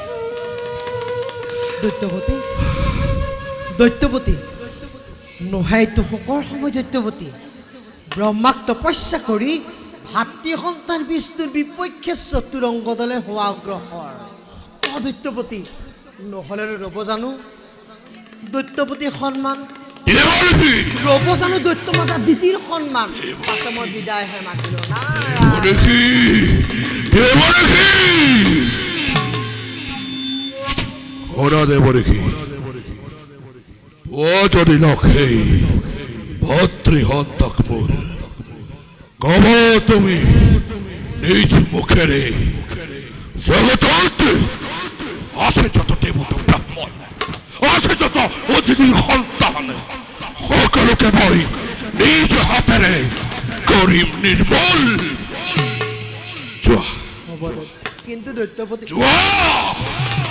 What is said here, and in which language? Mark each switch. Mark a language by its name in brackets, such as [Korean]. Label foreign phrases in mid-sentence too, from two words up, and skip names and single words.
[Assamese] দৈত্যপতি দৈত্যপতি নোহাইতো শোকৰ সময় দৈত্যপতি ব্ৰহ্মাক তপস্যা কৰি ভাতৃ সন্তান বিষ্ণুৰ বিপক্ষে চতুৰংগদলে হোৱা অগ্ৰসৰ দৈত্যপতি নহ'লে ৰ'ব জানো দৈত্যপতিৰ সন্মান দেৱৰ্ষি ৰ'ব জানো দৈত্য মাতা দিদিৰ সন্মান পাছে মই বিদায়হে মাতিলো নাই দেৱৰ্ষি দেৱৰ্ষি ওরা দেৱৰ্ষি ও যদি নখে ভদ্রহন্তক মোর কব তুমি নিজ মুখেরে জগতত আছে যত দেবতা ব্রাহ্মণ আছে যত অতিথির সন্তান সকলোকে মই নিজ হাতেৰে কৰিম নিৰ্মূল যোৱা হ'ব দে। কিন্তু দৈত্যপতি যোৱা